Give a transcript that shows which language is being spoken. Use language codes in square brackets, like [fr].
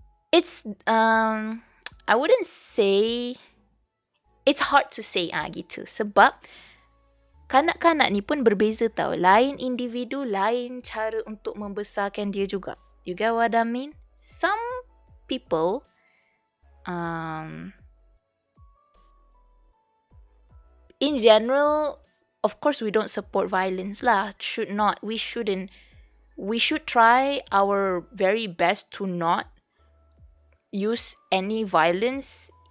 [en] it's I wouldn't say, it's hard to say [ms] gitu. Sebab kanak-kanak ni pun berbeza tau. Lain individu, lain cara untuk membesarkan dia juga. [en] You get what I mean? Some people in general, of course we don't support violence lah. Should not. We shouldn't. We should try our very best to not use any violence.